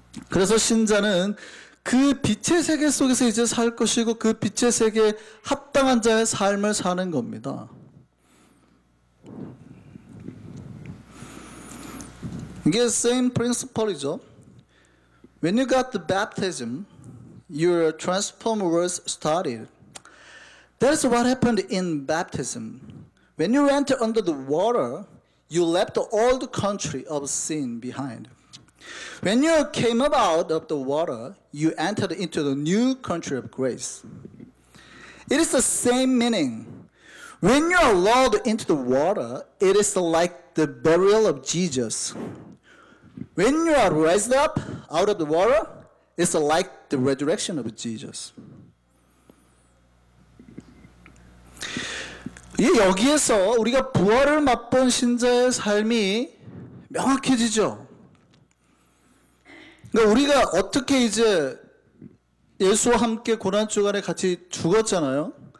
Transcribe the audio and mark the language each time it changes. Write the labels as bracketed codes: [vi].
[ko] 그래서 신자는 그 빛의 세계 속에서 이제 살 것이고, 그 빛의 세계에 합당한 자의 삶을 사는 겁니다. 이게 [en] same principle [ko] 이죠. [en] When you got the baptism, your transformed was started. That's what happened in baptism. When you enter under the water, you left the old country of sin behind. When you came up out of the water, you entered into the new country of grace. It is the same meaning. When you are lowered into the water, it is like the burial of Jesus. When you are raised up out of the water, it's like the resurrection of Jesus. [ko] 여기에서 우리가 부활을 맛본 신자의 삶이 명확해지죠. 그러니까 우리가 어떻게 이제 예수와 함께 고난주간에 같이 죽었잖아요.